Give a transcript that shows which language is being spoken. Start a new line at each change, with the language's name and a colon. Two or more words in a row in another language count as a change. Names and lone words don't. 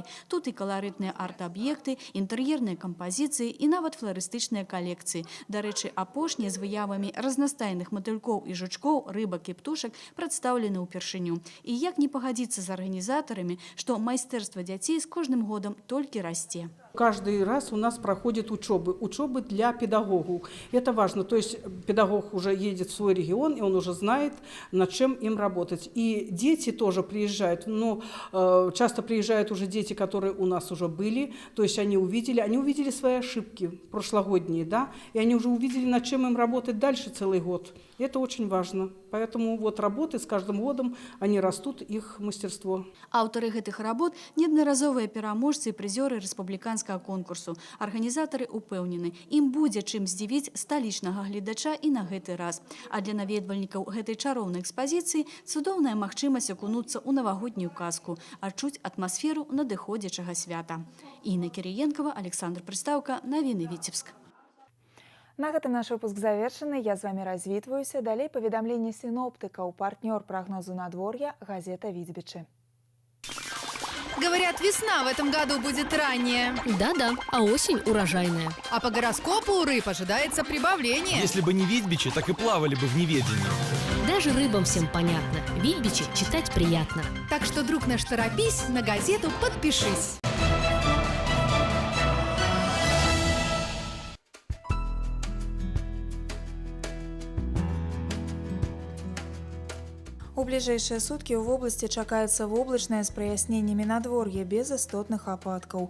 Belarusian: Тут і каларытныя арт-аб'екты, інтэр'ерныя кампазіцыі і нават фларыстычныя калекцыі. Дарэчы, апошнія з выявамі разнастайных матылькоў і жучкоў, рыбак і птушак прадстаўлены ўпершыню. І як не пагадзіцца з арганізатарамі, што майстэрства дзяцей з кожным годам толькі расце.
Russian: Каждый раз у нас проходят учебы для педагогов. Это важно, то есть педагог уже едет в свой регион, и он уже знает, над чем им работать. И дети тоже приезжают, но часто приезжают уже дети, которые у нас уже были, то есть они увидели свои ошибки прошлогодние, да, и они уже увидели, над чем им работать дальше целый год. И это очень важно. Поэтому вот работы с каждым годом, они растут, их мастерство.
Belarusian: Аўтары гэтых работ – неаднаразовыя пераможцы і прызёры рэспубліканскага конкурсу. Арганізатары упэўнены, ім будзе чым здзівіць сталічнага гледача і на гэты раз. А для наведвальнікаў гэтай чароўнай экспазіцыі цудоўная магчымасць акунуцца ў навагоднюю казку, адчуць атмасферу надыходзячага свята. Інна Кірыенкава, Александр Прыстаўка, навіны Віцебск. На гэтым наш выпуск завершаны. Я з вами развітваюся. Далей паведамленне синоптыкаў. Партнёр прогнозу надвор'я – газета «Витебичи».
Russian: Говорят, весна в этом году будет ранняя. Да-да, а осень урожайная. А по гороскопу у рыб ожидается прибавление. Если бы не Витебичи, так и плавали бы в неведении. Даже рыбам всем понятно. Витебичи читать приятно. Так что, друг наш, торопись, на газету подпишись.
Belarusian: У бліжэйшыя суткі ў вобласці чакаецца воблачнае з праясненнямі надвор'я без істотных ападкаў.